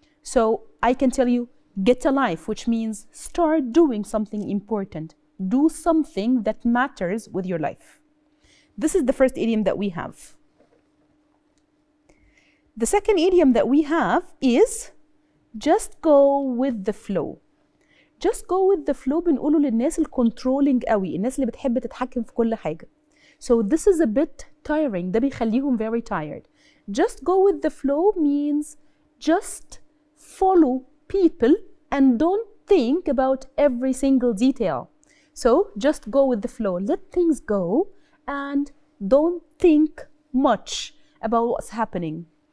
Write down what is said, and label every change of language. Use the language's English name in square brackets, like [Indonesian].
[English] So I can tell you, get a life, which means start doing something important. Do something that matters with your life. This is the first idiom that we have. The second idiom that we have is just go with the flow. Just go with the flow [Arabic] بنقوله للناس الكنترولينج قوي, الناس اللي بتحب تتحكم في كل حاجة. [English] So this is a bit tiring. [Arabic] ده بيخليهم [English] very tired. Just go with the flow means just follow people and don't think about every single detail. So just go with the flow. Let things go and don't think much about what's happening.